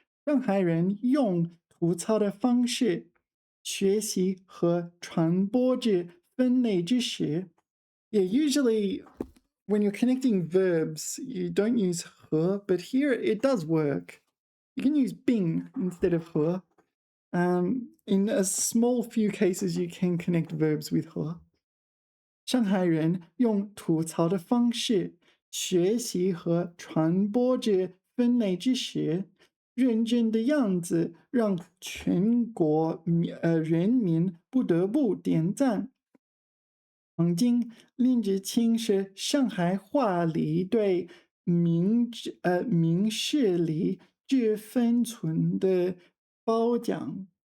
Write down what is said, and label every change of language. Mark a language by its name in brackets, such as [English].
[Chinese] 上海人用吐槽的方式学习和传播着分类知识。 [English] Yeah, usually when you're connecting verbs, you don't use 和, but here it does work. You can use 并 instead of 和.In a small few cases, you can connect verbs with 和。 [Chinese] 上海人用吐槽的方式学习和传播着分类知识，认真的样子让全国人民不得不点赞。曾经，林志清是上海话里对明事理智分寸的褒奖。